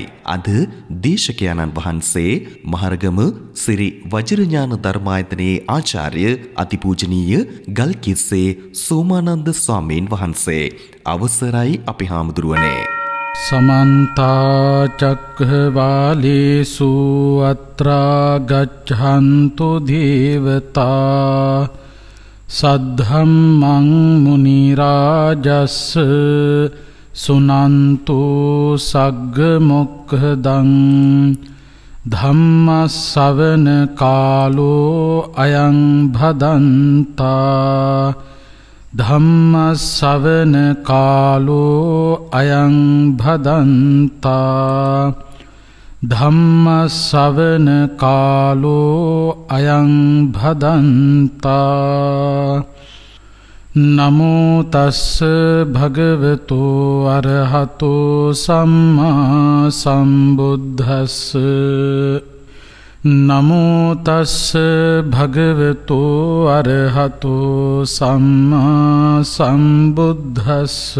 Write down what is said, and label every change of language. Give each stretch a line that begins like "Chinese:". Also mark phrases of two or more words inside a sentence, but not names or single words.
Sinhala: අද දේශකයන්න් වහන්සේ මහරගම සිරි වජිරඥාන ධර්මායතනයේ ආචාර්ය අතිපූජනීය ගල්කිස්සේ සෝමානන්ද ස්වාමීන් වහන්සේ. අවසරයි අපි හාමුදුරුවනේ.
Pali: समन्ता चक्रवालेषु अत्रा गच्छन्तु देवता सद्धम्मं मुनिराजस् सुनन्तु सग्गमुक्खदं धम्मश्रवण कालो अयं भदन्ता ධම්මස්සවන කාලෝ අයං භදන්තා ධම්මස්සවන කාලෝ අයං භදන්තා නමෝ තස්ස භගවතු අරහතෝ සම්මා සම්බුද්දස්ස නමෝ තස්ස භගවතු අරහතෝ සම්මා සම්බුද්දස්ස